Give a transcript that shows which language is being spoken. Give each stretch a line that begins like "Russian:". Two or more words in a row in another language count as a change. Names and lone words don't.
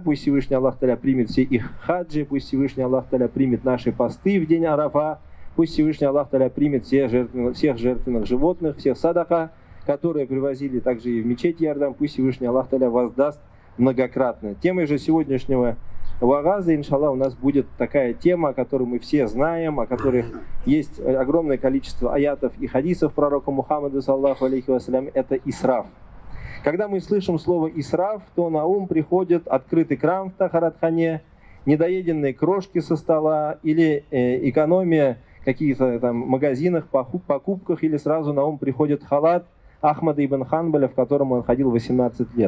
Russian: Пусть Всевышний Аллах Та'аля примет все их хаджи, пусть Всевышний Аллах Та'аля примет наши посты в день Арафа, пусть Всевышний Аллах Та'аля примет всех жертвенных животных, всех садака, которые привозили также и в мечеть Ярдан, пусть Всевышний Аллах Та'аля воздаст многократно. Темой же сегодняшнего вагаза, иншаллах, у нас будет такая тема, которую мы все знаем, о которой есть огромное количество аятов и хадисов пророка Мухаммада,
Arabic: صلى الله عليه وسلم,
Russian: это исраф. Когда мы слышим слово исраф, то на ум приходит открытый кран в тахаратхане, недоеденные крошки со стола или экономия в каких-то там магазинах, покупках, или сразу на ум приходит халат Ахмада ибн Ханбаля, в котором он ходил 18 лет.